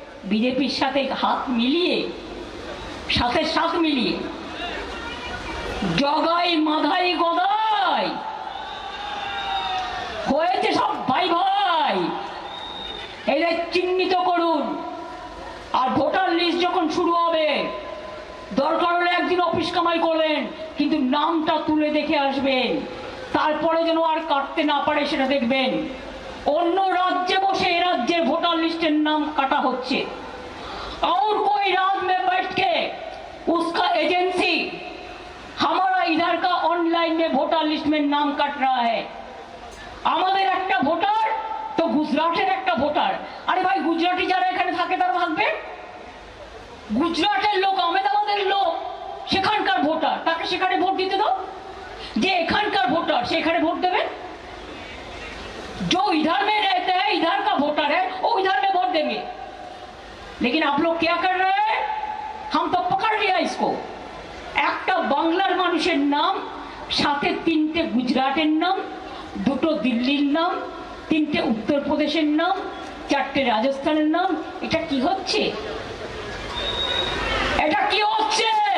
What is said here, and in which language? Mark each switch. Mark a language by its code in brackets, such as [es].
[bn] বিজেপির সাথে হাত মিলিয়ে, সাথে সাথ মিলিয়ে জগাই মাধাই গদাই হয়েছে সব ভাই ভাই। এদের চিহ্নিত করুন। আর ভোটার লিস্ট যখন শুরু হবে, দরকার হলে একদিন অফিস কামাই করবেন, কিন্তু নামটা তুলে দেখে আসবেন, তারপরে যেন আর কাটতে না পারে সেটা দেখবেন। অন্য রাজ্যে বসে এ রাজ্যের ভোটার লিস্টের নাম কাটা হচ্ছে, [hi] और कोई राज में बैठ के उसका एजेंसी हमारा इधर का ऑनलाइन में वोटर लिस्ट में नाम काट रहा है। [bn] আমাদের একটা ভোটার তো গুজরাটের একটা ভোটার। আরে ভাই, গুজরাটি যারা এখানে থাকে তারা থাকবে, গুজরাটের লোক আহমেদাবাদের লোক সেখানকার ভোটার, তাকে সেখানে ভোট দিতে দাও। যে এখানকার ভোটার সেখানে ভোট দেবে, [hi] जो इधर में रहते हैं इधर का वोटर है वो इधर में वोट देंगे। लेकिन आप लोग क्या कर रहे हैं, हम तो पकड़ लिया इसको। [bn] একটা বাংলার মানুষের নাম, সাথে তিনটে গুজরাটের নাম, দুটো দিল্লির নাম, তিনটে উত্তরপ্রদেশের নাম, চারটে রাজস্থানের নাম। এটা কি হচ্ছে? এটা কি হচ্ছে?